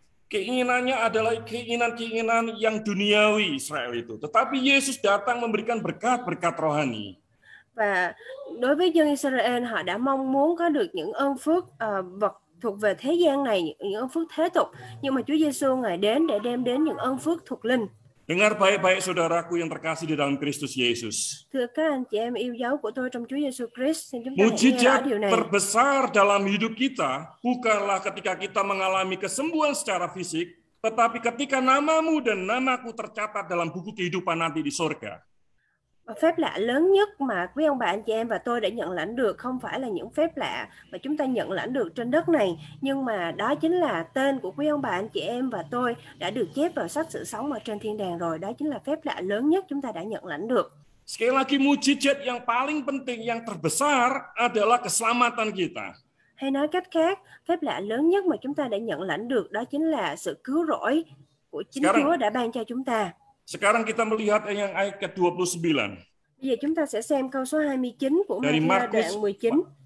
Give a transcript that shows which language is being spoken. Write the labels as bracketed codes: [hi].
[id] Keinginannya adalah keinginan-keinginan yang duniawi Israel itu. Tetapi Yesus datang memberikan berkat-berkat rohani. [vi] Và đối với dân Israel, họ đã mong muốn có được những ơn phước vật thuộc về thế gian này, những ơn phước thế tục. Nhưng mà Chúa Giêsu Ngài đến để đem đến những ơn phước thuộc linh. [id] Dengar baik-baik saudaraku yang terkasih di dalam Kristus Yesus. [vi] Thưa các anh chị em yêu dấu của tôi trong Chúa Giêsu Christ, xin chúng ta hãy nghe rõ điều này. [id] Mujizat terbesar dalam hidup kita bukanlah ketika kita mengalami kesembuhan secara fisik, tetapi ketika namamu dan namaku tercatat dalam buku kehidupan nanti di surga. [vi] Phép lạ lớn nhất mà quý ông bà anh chị em và tôi đã nhận lãnh được không phải là những phép lạ mà chúng ta nhận lãnh được trên đất này, nhưng mà đó chính là tên của quý ông bà anh chị em và tôi đã được chép vào sách sự sống ở trên thiên đàng rồi. Đó chính là phép lạ lớn nhất chúng ta đã nhận lãnh được. [id] Sekali lagi, mujizat yang paling penting, yang terbesar adalah keselamatan kita. [vi] Hay nói cách khác, phép lạ lớn nhất mà chúng ta đã nhận lãnh được đó chính là sự cứu rỗi của chính Chúa đã ban cho chúng ta. [id] Sekarang kita melihat yang ayat ke-29. [vi] Bây giờ chúng ta sẽ xem câu số 29 của Matthew đoạn 19.